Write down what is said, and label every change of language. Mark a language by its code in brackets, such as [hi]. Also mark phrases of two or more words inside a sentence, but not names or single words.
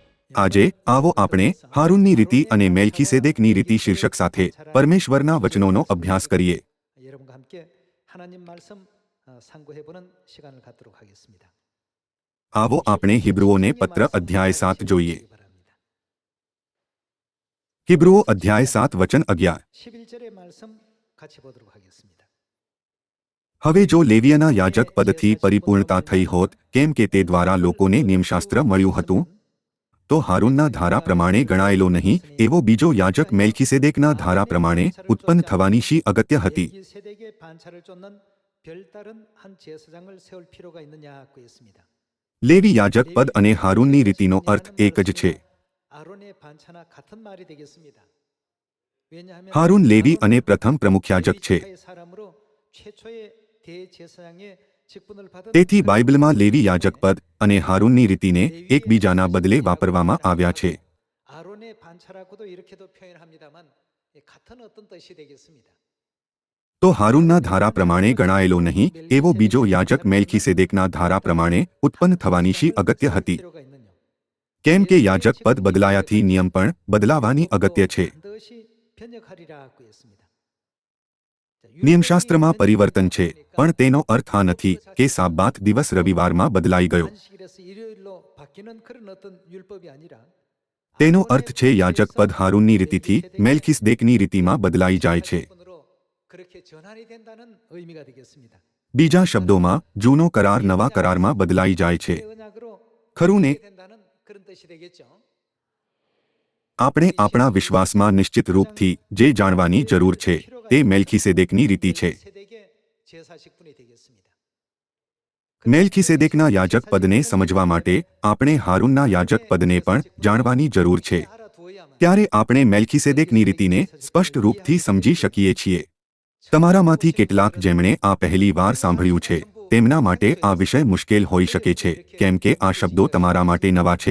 [gu] આજે આવો આપણે હારૂનની રીતિ અને મેલ્કીસેદેકની રીતિ શીર્ષક સાથે પરમેશ્વરના વચનોનો અભ્યાસ કરીએ. [ko] 여러분과 함께 하나님 말씀 상고해 보는 시간을 갖도록 하겠습니다. [gu] આવો આપણે હિબ્રુઓને પત્ર અધ્યાય 7 જોઈએ. હિબ્રુઓ અધ્યાય 7 વચન 11. [ko] 11절의 말씀 같이 보도록 하겠습니다. [gu] હવે જો લેવીયના યાજક પદથી પરિપૂર્ણતા થઈ હોત, કેમ કે તે દ્વારા લોકોને નિયમશાસ્ત્ર મળ્યું હતું, તો હારૂનના ધારા પ્રમાણે ગણાયેલો નહીં એવો બીજો યાજક મેલ્કીસેદેકના ધારા પ્રમાણે ઉત્પન્ન થવાની શી અગત્ય હતી. [ko] 멜기세덱의 반차를 쫓는 별다른 한 제사장을 세울 필요가 있느냐고 했습니다. [gu] લેવી યાજક પદ અને હારૂનની રીતિનો અર્થ એક જ છે. [ko] 아론의 반차나 같은 말이 되겠습니다. 왜냐하면 [gu] હારૂન લેવી અને પ્રથમ પ્રમુખ યાજક છે. [ko] 레위파의 사람으로 최초의 대제사장의 직분을 받은 [gu] તેથી બાઇબલમાં લેવી યાજક પદ અને હારૂનની રીતિને એકબીજાના બદલે વાપરવામાં આવ્યા છે. [ko] 아론의 반차라고도 이렇게도 표현합니다만 같은 어떤 뜻이 되겠습니다. [gu] તો હારૂનના ધારા પ્રમાણે ગણાયેલો નહીં એવો બીજો યાજક મેલ્કીસેદેકના ધારા પ્રમાણે ઉત્પન્ન થવાની શી અગત્ય હતી. [ko] 필요가 있느냐? [gu] કેમ કે યાજક પદ બદલાયાથી નિયમ પણ બદલાવાની અગત્ય છે. [ko] 반드시 변혁하리라고 했습니다. [gu] નિયમશાસ્ત્રમાં પરિવર્તન છે, પણ તેનો અર્થ આ નથી કે સાબ્બાત દિવસ રવિવારમાં બદલાઈ ગયો. [ko] 안식일에서 일요일로 바뀌는 그런 어떤 율법이 아니라 [gu] તેનો અર્થ છે યાજક પદ હારૂનની રીતિથી મેલ્કીસેદેકની રીતિમાં બદલાઈ જાય છે. [ko] 직분으로 그렇게 전환이 된다는 의미가 되겠습니다. [gu] બીજા શબ્દોમાં જૂનો કરાર નવા કરારમાં બદલાઈ જાય છે. [ko] 언약으로 [gu] ખરું ને? [ko] 된다는 그런 뜻이 되겠죠. [gu] આપણે આપણા વિશ્વાસમાં નિશ્ચિત રૂપથી જે જાણવાની જરૂર છે તે મેલ્કીસેદેકની રીતિ છે. [ko] 세덱의 제사 직분이 되겠습니다. [gu] મેલ્કીસેદેકના યાજક પદને સમજવા માટે આપણે હારૂનના યાજક પદને પણ જાણવાની જરૂર છે. [ko] 알아두어야만 [gu] ત્યારે આપણે મેલ્કીસેદેકની રીતિને સ્પષ્ટ રૂપથી સમજી શકીએ છીએ. તમારામાંથી કેટલાક જેમણે આ પહેલી વાર સાંભળ્યું છે તેમના માટે આ વિષય મુશ્કેલ હોઈ શકે છે, કેમ કે આ શબ્દો તમારા માટે નવા છે.